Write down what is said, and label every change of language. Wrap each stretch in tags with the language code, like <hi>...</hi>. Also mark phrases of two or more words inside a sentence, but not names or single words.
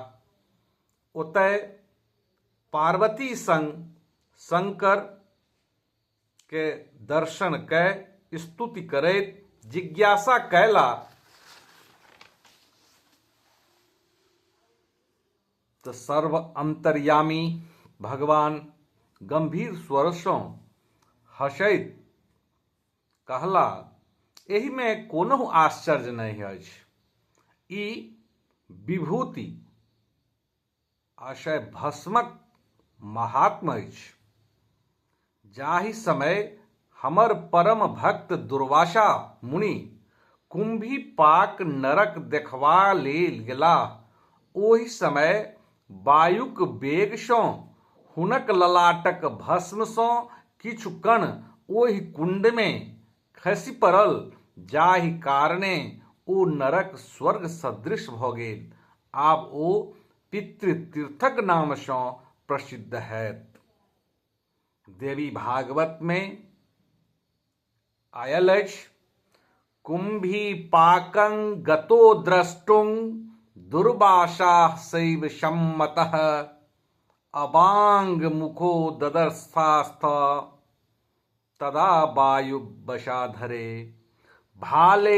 <mai>ओतय पार्वती संग शंकर के दर्शन कय स्तुति करैत जिज्ञासा कयला तऽ सर्व अंतर्यामी भगवान गंभीर स्वर सँ हंसैत कहला, एहि में कोनो आश्चर्य नहीं अछि। ई विभूति आशय भस्मक महात्म अछि। जाहि समय हमर परम भक्त दुर्वासा मुनि कुंभीपाक नरक देखबा लेल गेलाह, ओहि समय वायुक वेग सँ हुनक ललाटक भस्म सँ किछु कण ओहि कुंड में खसि पड़ल, जाहि कारणे ओ नरक स्वर्ग सदृश भऽ गेल। आब ओ पितृतीर्थक नाम सँ प्रसिद्ध हैत। देवी भागवत में आयल अछि,</mai> <sa>कुंभी पाकं गतो द्रष्टुं दुर्वासा शैव सम्मतः अबांग मुखो ददर्शास्थ तदा वायु वशाधरे भाले</sa>